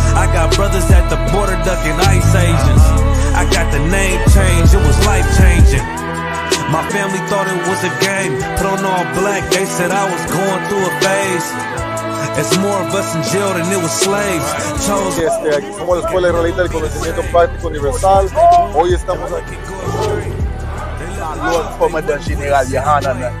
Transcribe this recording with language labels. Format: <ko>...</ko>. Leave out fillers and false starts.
<en>I got brothers at the border ducking ICE agents. I got the name change, it was life changing. My family thought it was a game, put on all black, they said I was going through a phase. It's more of us in jail than it was slaves.</en> <es>Aquí somos la Escuela Israelita del Conocimiento Práctico Universal. Hoy estamos aquí.</es> <en>Lord, former General Yohanan,</en>